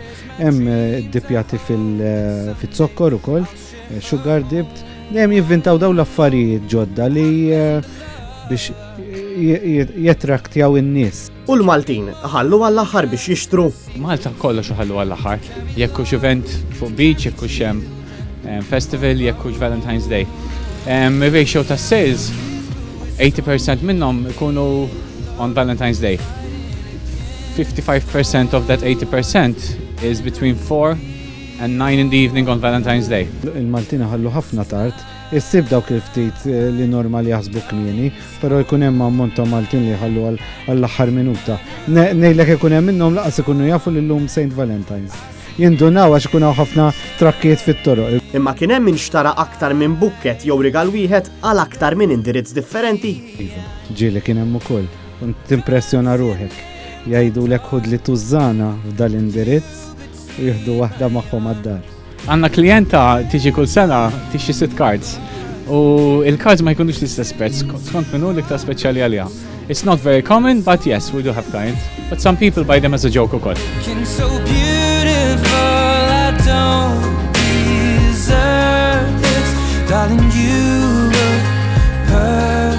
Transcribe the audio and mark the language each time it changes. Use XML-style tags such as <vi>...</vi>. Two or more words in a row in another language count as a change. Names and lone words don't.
<mt>Hemm iddipjati fil-zokkor ukoll,</mt> <en>sugar dipped,</en> <mt>dejjem jivvintaw dawn l-affarijiet ġodda li biex jattraktjaw in-nies. U l-Maltin ħallu għall-aħħar biex jixtru. Malta kollox ħallu għall-aħħar. Jekk hux event fuq beach, jekk hux festival, jekk hux Valentine's Day. Ratio ta' sales, 80% minnhom ikunu on Valentine's Day.</mt> <en>55% of that 80% is between 4 and 9 in the evening on Valentine's Day.</en> <mt>Il-Maltina ħallu ħafna tard, issib dawk il-ftit li normali jaħsbu kmieni, però jkun hemm ammont ta' Maltin li ħallu għall-aħħar minuta. Ngħidlek ikun hemm minnhom laqas ikunu jafu li llum St. Valentine's. Jindunaw għax ikun hawn ħafna trakkiet fit-toroq. Imma kien hemm min xtara aktar minn bukket jew rigal wieħed għal aktar minn indirizz differenti. Ġieli kien hemm ukoll, u timpressjona ruħek. Jgħidulek ħud li tużana f'dal indirizz u jieħdu waħda magħhom għad-dar. Għandna klijenta tiġi kull sena tixxi 6 cards. U il-cards ma jkunux l-istess prezz, skont minnu l-iktar speċjali għaliha.</mt> <en>It's not very common, but yes, we do have clients. But some people buy them as a joke ukoll. Darling, you look perfect.</en>